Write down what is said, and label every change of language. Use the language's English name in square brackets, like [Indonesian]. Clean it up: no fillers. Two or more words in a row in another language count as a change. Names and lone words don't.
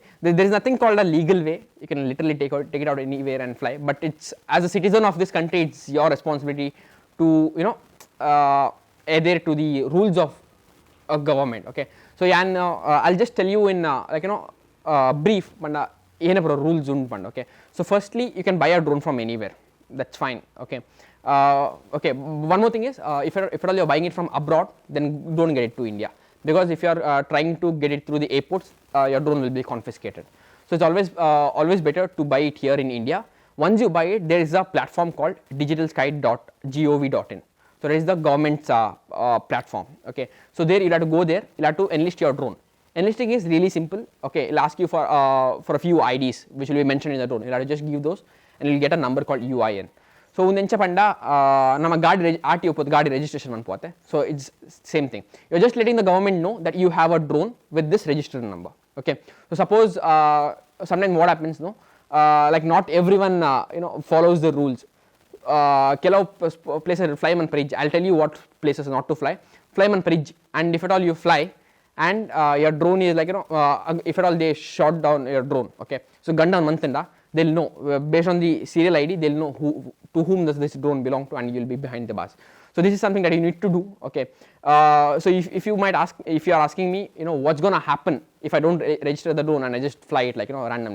[English] There is nothing called a legal way. You can literally take it out anywhere and fly. But it's, as a citizen of this country, it's your responsibility to you know adhere to the rules of a government. Okay, so I'll just tell you in like you know brief, but [Tulu] ಏನಪ್ಪ rules ಉಂಟು ಪಂಡ. [English] Okay, so firstly you can buy a drone from anywhere. That's fine. Okay, okay, one more thing is if at all you're buying it from abroad, then don't get it to India, because if you are trying to get it through the airports, your drone will be confiscated. So it's always better to buy it here in India. Once you buy it, there is a platform called digitalsky.gov.in. So that is the government's platform. Okay, so there you have to go there, you have to enlist your drone. Enlisting is really simple. Okay, it'll ask you for a few IDs which will be mentioned in the drone. You have to just give those and you'll get a number called UIN. [Tulu] So undencha panda nama gaadi RTO pod gaadi registration manpoate. [English] So it's same thing. You're just letting the government know that you have a drone with this registered number. Okay, so suppose sometimes what happens, no, like not everyone you know follows the rules. [Tulu] ಕೆಲವು ಪ್ಲೇಸಸ್ ಫ್ಲೈ ಮನ್ ಪರಿಜ್. [English] I'll tell you what places not to fly. Fly [Tulu] ಮನ್ ಪರಿಜ್, [English] and if at all you fly and your drone is like, if at all they shot down your drone, okay, so gun down mantinda, they'll know based on the serial ID, they'll know to whom does this drone belong to, and you'll be behind the bars. So this is something that you need to do, okay. So if you might ask, if you are asking me, what's going to happen if I don't register the drone and I just fly it like, randomly.